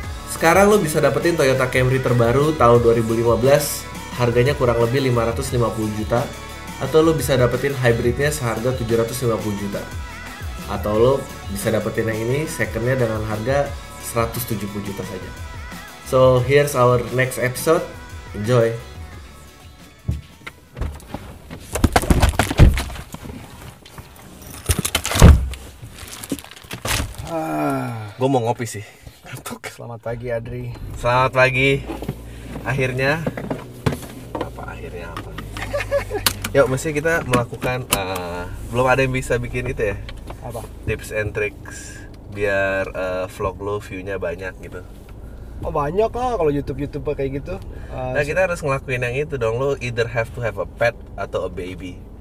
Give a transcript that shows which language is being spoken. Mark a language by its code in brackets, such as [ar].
[id] Sekarang lo bisa dapetin Toyota Camry terbaru tahun 2015, harganya kurang lebih 550 juta, atau lo bisa dapetin hybridnya seharga 750 juta, atau lo bisa dapetin yang ini secondnya dengan harga 170 juta saja. [en] So here's our next episode, enjoy. [id] Gue mau ngopi sih. Selamat pagi Adri. Selamat pagi. Akhirnya apa? Yuk, mesti kita melakukan belum ada yang bisa bikin itu ya. Apa? [en] Tips and tricks [id] biar vlog lo view-nya banyak gitu. Oh banyak lah kalau YouTube kayak gitu. Nah kita harus ngelakuin yang itu dong. Lo [en] either have to have a pet [id] atau [en] a baby.